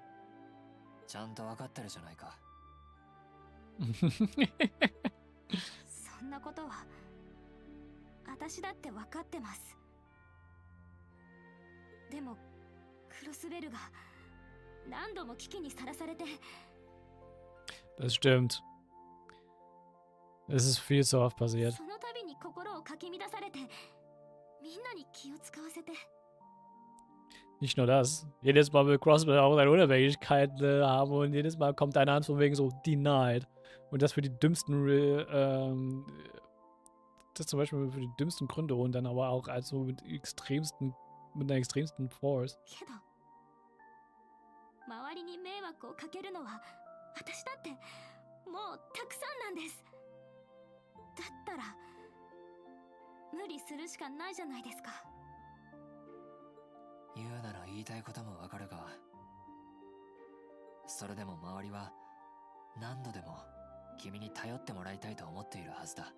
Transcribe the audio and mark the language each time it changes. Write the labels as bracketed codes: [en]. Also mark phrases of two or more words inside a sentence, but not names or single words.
[ja] ちゃんと分かってるじゃないか。そんなことは私だって分かってます。でもクロスベルが何度も危機にさらされて。 [de] Das stimmt. Es ist viel zu oft passiert. [ja] その度に心をかき乱されて、みんなに気を使わせて。 [de] Nicht nur das. Jedes Mal will Crossbow auch seine Unabhängigkeit haben und jedes Mal kommt eine Antwort von wegen so denied. Und das für die dümmsten, das zum Beispiel für die dümmsten Gründe und dann aber auch also mit einer extremsten Force. [ja] けど周りに迷惑をかけるのは私だってもうたくさんなんです。だったら無理するしかないじゃないですか。言うなら言いたいこともわかるが、それでも周りは何度でも君に頼ってもらいたいと思っているはずだ。